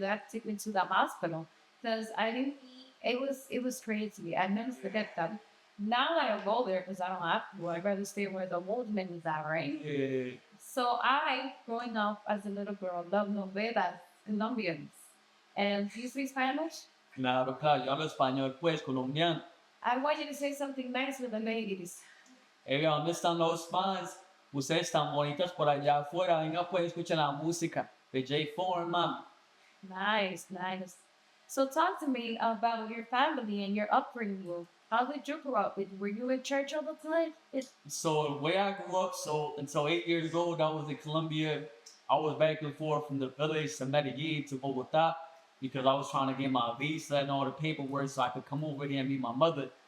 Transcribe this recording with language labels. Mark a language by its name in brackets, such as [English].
[English] That took me to the hospital because I didn't eat. It was crazy. I never forget that. Now I don't go there because I don't have to. I'd rather stay where the old men is at, right? Yeah. So I, growing up as a little girl, loved novelas, Colombians. And do you speak Spanish? [Spanish] Claro, claro, yo hablo español, pues, colombiano. I want you to say something nice with the ladies. ¿Dónde están los fans? Ustedes están bonitas por allá afuera. Venga, pues, escuchen la música de J4, man. [English] Nice, nice. So talk to me about your family and your upbringing. How did you grow up? Were you in church all the time? So the way I grew up, until 8 years old, I was in Colombia. I was back and forth from the village to Medellin to Bogota because I was trying to get my visa and all the paperwork so I could come over here and meet my mother.